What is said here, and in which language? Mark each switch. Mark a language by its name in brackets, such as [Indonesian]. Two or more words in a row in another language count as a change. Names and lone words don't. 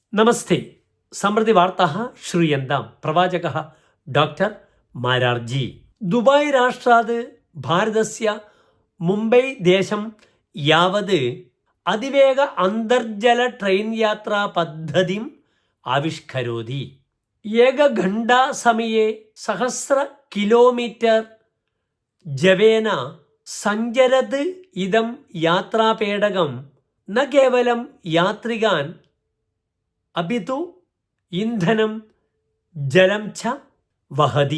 [Sanskrit] നമസ്തേ. സമൃദ്ധി വാർത്താः श्रूयन्ताम्. प्रवाचकः डॉक्टर मारार्जी. दुबाई राष्ट्रात् भारतस्य मुम्बै देशं यावत् അതിവേഗ അന്തർജല ട്രെയിൻ യാത്രാ പദ്ധതിം ആവിഷ്കരോതി. ഏകഘണ്ടാ സമയെ സഹസ്ര കിലോമീറ്റർ ജവേന സഞ്ചരത് ഇദം യാത്രാപേടകം ന കേവലം യാത്രികാൻ അപിതു ഇന്ധനം ജലം ച വഹതി.